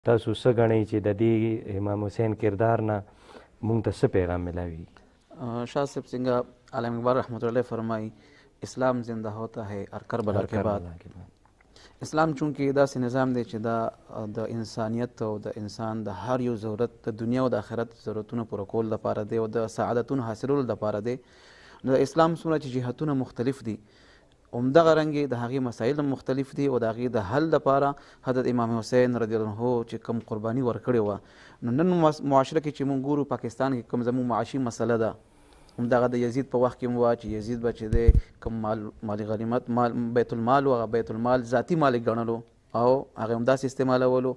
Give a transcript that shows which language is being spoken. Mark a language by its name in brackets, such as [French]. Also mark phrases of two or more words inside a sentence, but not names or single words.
[Pashto] تاسو څه ګڼئ چې د دې امام حسین کردار نه مونږ ته څه پیغام ملاوي؟ [Urdu] شاہ صاحب څنګه علامه اقبال رحمۃ اللہ فرمائی اسلام زندہ ہوتا ہے اور کربلا کے بعد. [Pashto] اسلام چونکې داسې نظام دی چې دا د انسانیت او د انسان د هر یو ضرورت د دنیا او د آخرت ضرورتونه پوره کول لپاره دی او د سعادتونو حاصلولو لپاره دی. د اسلام څومره چې جهتونه مختلف دي همدغه رنګې د هغې مسایل هم مختلف دي او د هغې د حل لپاره حضرت امام حسین رضی الله عنه چې کوم قرباني ورکړې وه نو نن معاشره کې چې موږ ګورو پاکستان کې کوم زموږ معاشي مسله ده همدغه د یزید په وخت کې هم وه چې یزید به چې دی کوم مال غنیمت مال بیت المال و هغه بیت المال ذاتي مال یې ګڼلو او هغه همداسې استعمالولو.